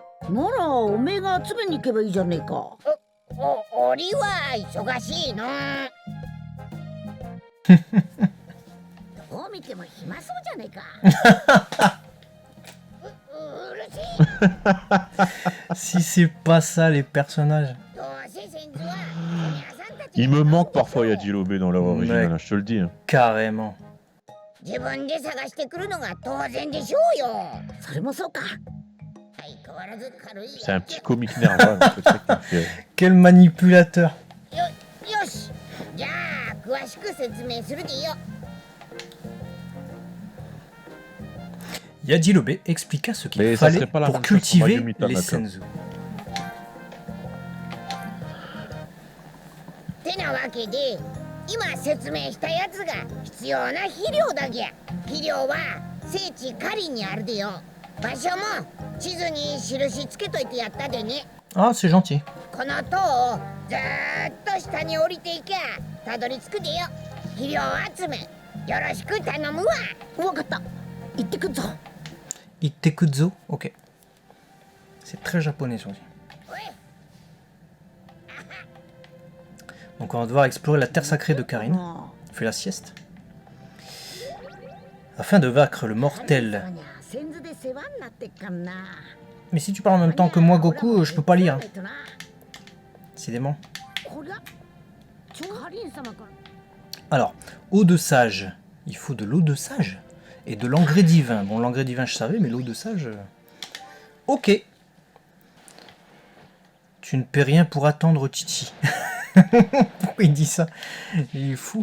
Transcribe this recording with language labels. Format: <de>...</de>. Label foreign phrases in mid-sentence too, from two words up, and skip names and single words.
<ja>ならおめえが集めに行けばいいじゃねえか。俺は忙しいの。どう見ても暇そうじゃねえか。うるしい。</ja> <fr>Si c'est pas ça, les personnages.</fr> <ja>どうせ先祖はお宮さんたち。</ja> <fr>Il me manque parfois Yajirobe dans l'œuvre originale, Ouais. je te le dis. Carrément.</fr> <ja>自分で探してくるのが当然でしょうよ。それもそうか。相変わらず軽いやつ。</ja> <fr>C'est un petit comique nerveux. C'est ça qui me fait. Quel manipulateur.</fr> <ja>よし。じゃあ詳しく説明するでよ。</ja> <fr>Yajirobe expliqua ce qu'il Mais ça fallait serait pas la pour même chose pour cultiver Mayumi Tanaka. les senzu.</fr> <ja>てなわけで今説明したやつが必要な肥料だぎゃ。肥料は聖地カリンにあるでよ。場所も地図に印つけといてやったでね。</ja> <fr>Ah, c'est gentil.</fr> <ja>この塔をずーっと下に降りていきゃたどり着くでよ。肥料集めよろしく頼むわ。わかった。行ってくっぞ。 Ittekuzo. Ok.</ja> <fr>C'est très japonais, sur lui.</fr> <ja>おい。</ja> <fr>Donc on va devoir explorer la terre sacrée de Karin. あ On fait la sieste. Afin de vaincre le あ mortel.</fr> <ja>先祖で世話になってっかんな。</ja> <fr>Mais si tu parles en même temps que moi, Goku, je peux pas lire. Hein.</fr> <ja>こ</ja> <fr>Décidément.</fr> <ja>りゃカリン様から。</ja> <fr>Alors, eau de sage. Il faut de l'eau de sage. Et de l'engrais divin. Bon, l'engrais divin, je savais, mais l'eau de sage... Ok. Tu ne paies rien pour attendre Chichi. Pourquoi il dit ça? Il est fou.</fr>